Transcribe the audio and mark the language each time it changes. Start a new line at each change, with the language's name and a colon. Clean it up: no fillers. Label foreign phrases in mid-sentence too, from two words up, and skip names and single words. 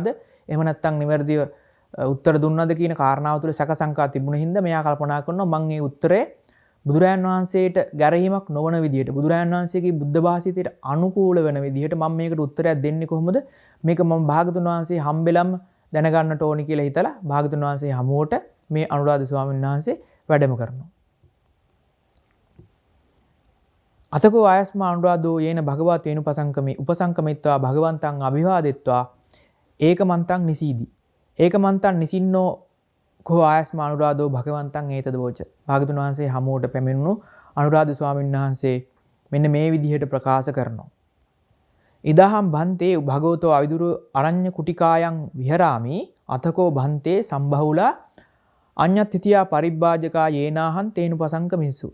Sinhala: එහෙම නැත්නම් නිවැරදිව උත්තර දුන්නාද කියන කාරණාව තුළ සැක සංකා තිබුණ හින්දා මෙයා කල්පනා කරනවා මම මේ උත්තරේ බුදුරයන් වහන්සේට ගැරහීමක් නොවන විදිහට බුදුරයන් වහන්සේගේ බුද්ධ භාෂිතයට අනුකූල වෙන විදිහට මම මේකට උත්තරයක් දෙන්නේ කොහොමද? මේක මම භාගතුන් වහන්සේ හම්බෙලම් දැනගන්නට ඕනි කියලා හිතලා භාගතුන් වහන්සේ හමුවට මේ අනුරාධ ස්වාමීන් වහන්සේ වැඩම කරනවා.
Pali: අතකෝ ආයස්ම අනුරාධෝ යේන භගවතේන උපසංකමිත්වා භගවන්තං අභිවාදෙත්වා ඒකමන්තං නිසීදි. ඒකමන්තං නිසින්නෝ කෝ ආයස්ම අනුරාධෝ භගවන්තං ඒතද වෝච.
Sinhala: භාගතුන් වහන්සේ හමුවට පැමිණුණු අනුරාධ ස්වාමීන් වහන්සේ මෙන්න මේ විදිහට ප්‍රකාශ කරනවා.
Pali: ඉදහම් භන්තේ භගවතෝ අවිදුරු අරඤ්‍ය කුටිකායන් විහරාමි අතකෝ භන්තේ සම්බහුලා අඤ්ඤත්තිතියා පරිබ්බාජකා යේනාහං තේනුපසංකමිස්සු.